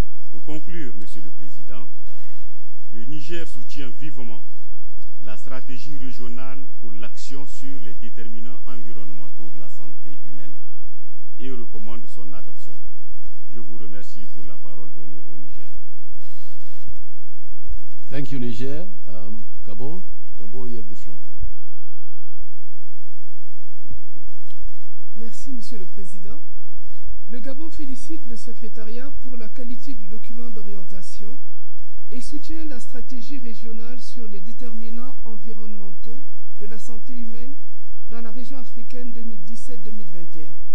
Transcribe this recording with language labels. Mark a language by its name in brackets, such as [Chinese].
[French] Pour conclure, Monsieur le Président, le Niger soutient vivement la stratégie régionale pour l'action sur les déterminants environnementaux de la santé humaine et recommande son adoption. Je vous remercie pour la parole donnée au Niger. [English] Thank you, Niger. Gabon, you have the floor. [French] Merci, Monsieur le Président. Le Gabon félicite le secrétariat pour la qualité du document d'orientation et soutient la stratégie régionale sur les déterminants environnementaux de la santé humaine dans la région africaine 2017-2021.